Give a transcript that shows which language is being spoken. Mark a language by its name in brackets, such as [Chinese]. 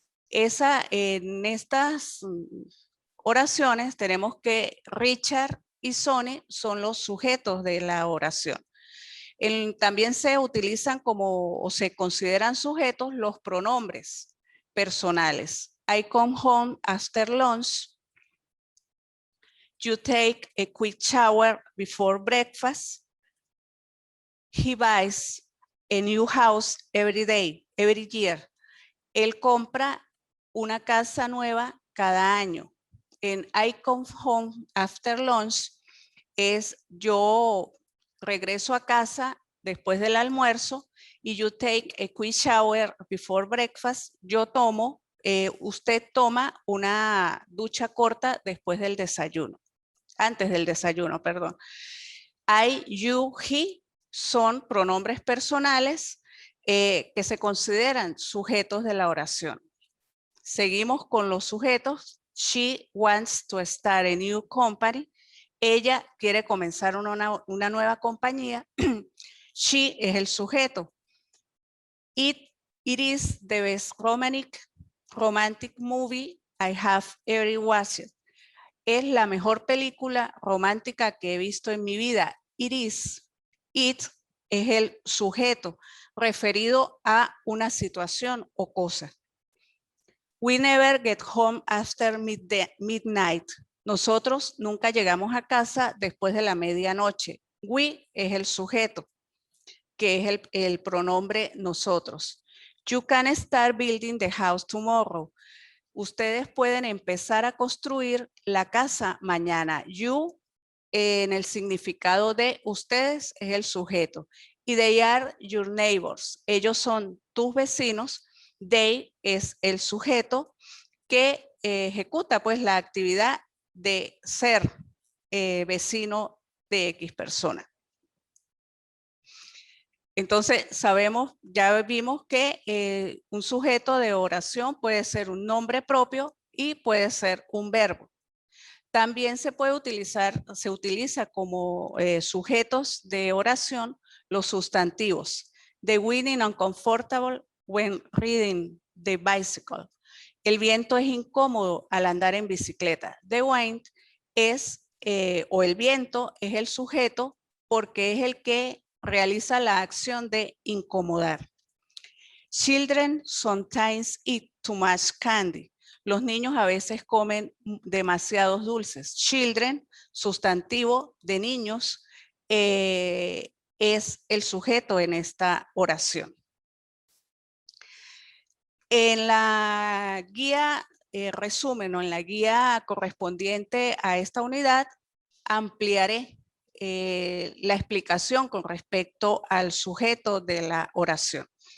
[Spanish] En estas oraciones tenemos que Richard y Sony son los sujetos de la oración. También se utilizan o se consideran sujetos los pronombres personales. [English] I come home after lunch. You take a quick shower before breakfast. He buys a new house every day, every year. [Spanish] Él compra una casa nueva cada año. En [English] I come home after lunch [Spanish] es yo regreso a casa después del almuerzo y [English] you take a quick shower before breakfast. [Spanish] Usted toma una ducha corta después del desayuno, antes del desayuno, perdón. I, you, he son pronombres personales que se consideran sujetos de la oración. Seguimos con los sujetos. [English] She wants to start a new company. [Spanish] Ella quiere comenzar una nueva compañía. She es el sujeto. [English] It is the best romantic movie I have ever watched. [Spanish] Es la mejor película romántica que he visto en mi vida. It es el sujeto referido a una situación o cosa. [English] We never get home after midnight. [Spanish] Nosotros nunca llegamos a casa después de la medianoche. We es el sujeto, que es el pronombre nosotros. [English] You can start building the house tomorrow. [Spanish] Ustedes pueden empezar a construir la casa mañana. You, en el significado de ustedes, es el sujeto. [English] Y they are your neighbors. [Spanish] Ellos son tus vecinos. They es el sujeto que ejecuta pues la actividad de ser vecino de X persona. Entonces ya vimos que un sujeto de oración puede ser un nombre propio y puede ser un verbo. También se utiliza como sujetos de oración los sustantivos. [English] The wind is uncomfortable when riding the bicycle. [Spanish] El viento es incómodo al andar en bicicleta. [English] The wind [Spanish] el viento es el sujeto porque es el que realiza la acción de incomodar. [English] Children sometimes eat too much candy. [Spanish] Los niños a veces comen demasiados dulces. Children, sustantivo de niños, es el sujeto en esta oración. En la guía resumen o en la guía correspondiente a esta unidad, ampliaré la explicación con respecto al sujeto de la oración.